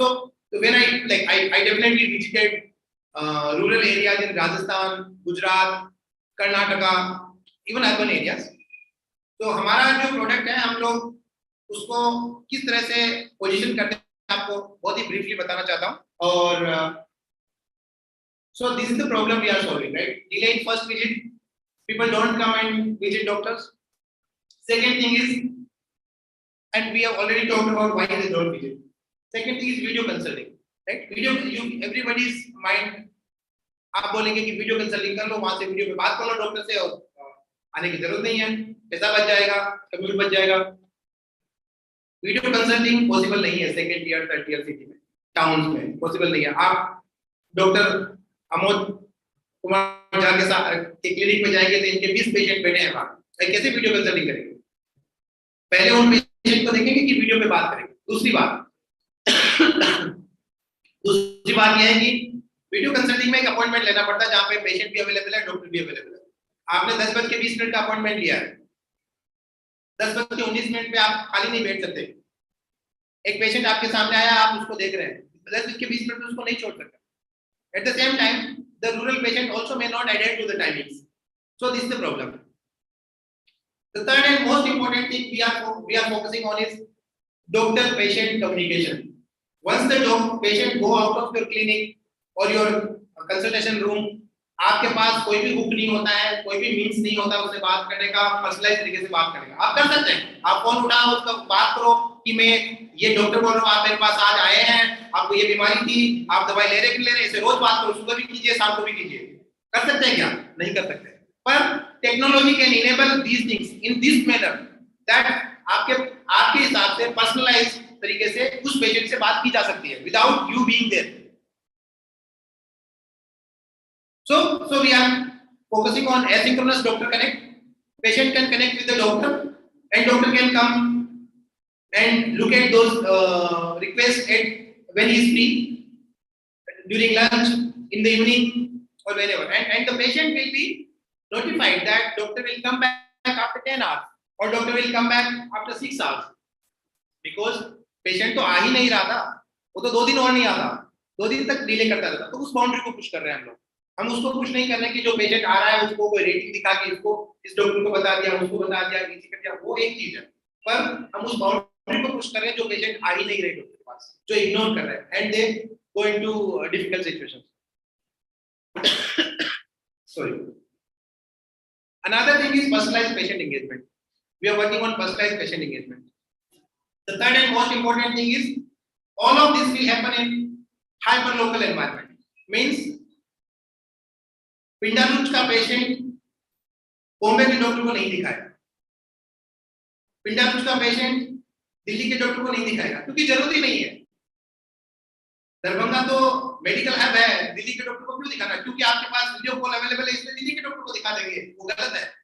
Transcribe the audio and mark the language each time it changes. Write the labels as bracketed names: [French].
[English] So when I definitely visited rural areas in Rajasthan, Gujarat, Karnataka, even urban areas. [Hindi] तो हमारा जो product है हम लोग उसको किस तरह से पोजीशन करते हैं आपको बहुत ही ब्रीफली बताना चाहता हूँ. [English] और so this is the problem we are solving, right? Delay in first visit, people don't come and visit doctors. Second thing is, and we have already talked about why they don't visit. Second thing is video consulting, right? Everybody's mind, [Hindi] आप बोलेंगे कि video consulting कर लो, वहां से video पे बात कर लो doctor से और आने की जरूरत नहीं है, पैसा बच जाएगा, कम्यूट बच जाएगा. वीडियो कंसल्टिंग पॉसिबल नहीं है second tier third tier city में, टाउन्स में पॉसिबल नहीं है. आप डॉक्टर अमोद कुमार झा के क्लिनिक में जाएंगे तो इनके 20 पेशेंट बैठे हैं वहां, कैसे वीडियो कंसल्टिंग करेंगे? पहले उन पेशेंट को देखेंगे कि वीडियो पे बात करेंगे. दूसरी बात यह है कि वीडियो कंसल्टिंग में एक अपॉइंटमेंट लेना पड़ता है जहां पे पेशेंट भी अवेलेबल है, डॉक्टर भी अवेलेबल है. आपने 10:20 का अपॉइंटमेंट लिया है, 10:19 पे आप खाली नहीं बैठ सकते. एक पेशेंट आपके सामने आया, आप उसको देख रहे हैं, 10:20 में उसको नहीं छोड़ सकते. [English] At the same time, the rural patient also may not adhere to the timings. So this is the problem. The third and most important thing we are focusing on is doctor-patient communication. Once the patient go out of your clinic or your consultation room, [Hindi] आपके पास कोई भी hook नहीं होता है, कोई भी means नहीं होता उससे बात करने का, पर्सनलाइज तरीके से बात करने का. आप कर सकते हैं, आप फोन उठाओ, उसका बात करो कि मैं ये डॉक्टर बोल रहा हूँ, आप मेरे पास आज आए हैं, आपको ये बीमारी थी, आप दवाई ले रहे कि ले रहे, इसे रोज बात करो, सुबह भी कीजिए, शाम को भी कीजिए. कर सकते हैं क्या? नहीं कर सकते. पर [English] technology can enable these things in this manner that [Hindi] आपके हिसाब से पर्सनलाइज तरीके से उस पेशेंट से बात की जा सकती है [English] Without you being there. So we are focusing on asynchronous doctor connect. Patient can connect with the doctor, and doctor can come and look at those requests when he is free, during lunch, in the evening, or whenever. And the patient will be notified that doctor will come back after 10 hours, or doctor will come back after 6 hours. [Hindi] Because patient तो आ ही नहीं रहा था, वो तो 2 दिन और नहीं आता, 2 दिन तक डिले करता रहता. तो उस बाउंड्री को पुश कर रहे हैं हम लोग. हम उसको कुछ नहीं कर रहे कि जो पेशेंट आ रहा है उसको कोई रेटिंग दिखा के इसको इस डॉक्टर को बता दिया, उसको बता दिया, इसी कर दिया, वो एक चीज है. पर हम उस बाउंड्री को पुश कर रहे हैं जो पेशेंट आ ही नहीं रहे डॉक्टर के पास, जो इग्नोर कर रहे हैं, [English] And they go into difficult situations. Sorry. Another thing is personalized patient engagement. We are working on personalized patient engagement. The third and most important thing is all of this will happen in hyperlocal environment. [Hindi] Means पिंडालूच का patient Bombay के doctor को नहीं दिखाएगा, पिंडालूच का patient Delhi के doctor को नहीं दिखाएगा, क्योंकि जरूरत ही नहीं है. दरभंगा तो मेडिकल हब है, दिल्ली के डॉक्टर को क्यों दिखाना? क्योंकि आपके पास वीडियो कॉल अवेलेबल है, इसलिए दिल्ली के डॉक्टर को दिखा देंगे. वो गलत है.